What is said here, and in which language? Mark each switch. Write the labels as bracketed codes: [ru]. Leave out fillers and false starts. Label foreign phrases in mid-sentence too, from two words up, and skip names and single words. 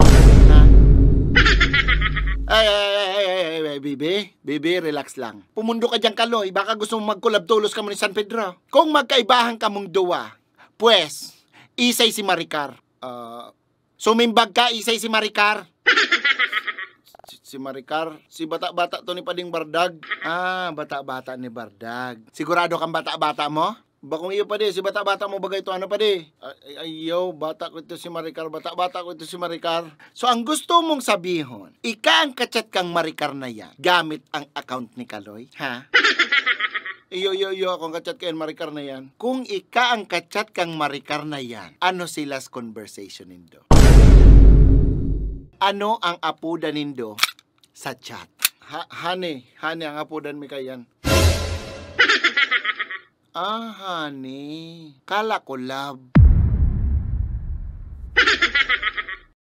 [bik] Ha? Ay, Bibi, relax lang. Pumundo ka dyan, Kaloy. Baka gusto mong mag-collab tulos ka mo ni San Pedro. Kung magkaibahan ka mong duwa, pues, isay si Maricar. Sumimbag ka, isay si Maricar. Si Maricar, si bata-bata to ni Pading Bardag. Bata-bata ni Bardag. Sigurado kang bata-bata mo? Bakong iyo pa di, si bata-bata mo bagay to ano pa di? Ayaw, bata ko ito si Maricar, bata-bata ko ito si Maricar. So ang gusto mong sabihon, ika ang kachat kang Maricar na yan, gamit ang account ni Kaloy, ha? Iyo, akong kachat kayo Maricar na yan. Kung ika ang kachat kang Maricar na yan, ano silas conversation nindo? Ano ang apudan nindo sa chat? Honey ang apudan mi kayan. Honey. Kala ko love.